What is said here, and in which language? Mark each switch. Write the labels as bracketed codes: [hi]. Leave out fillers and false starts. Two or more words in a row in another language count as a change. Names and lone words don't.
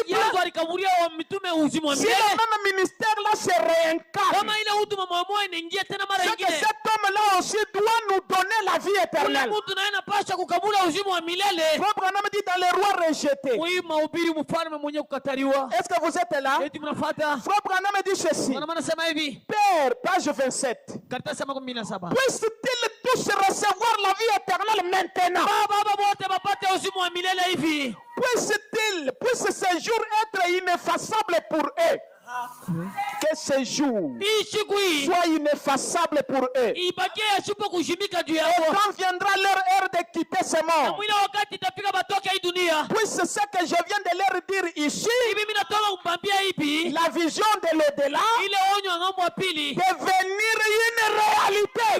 [fr] Si le même ministère là se réincarne, c'est que cet homme là aussi doit nous donner la vie éternelle. Frère Branham dit dans les rois rejetés. Est-ce que vous êtes là? Frère Branham dit ceci. Père, page 27. 27. [sw] karatasi ya 27. [fr] Puissent-ils tous recevoir la vie éternelle maintenant? [sw] Baba bote bapate uzima wa milele hivi. [fr] Puisse ce jour être ineffaçable pour eux. Que ce jour soit ineffaçable pour eux. Et quand viendra leur heure de quitter ce monde, puisse ce que je viens de leur dire ici, la vision de l'au-delà, devenir une réalité.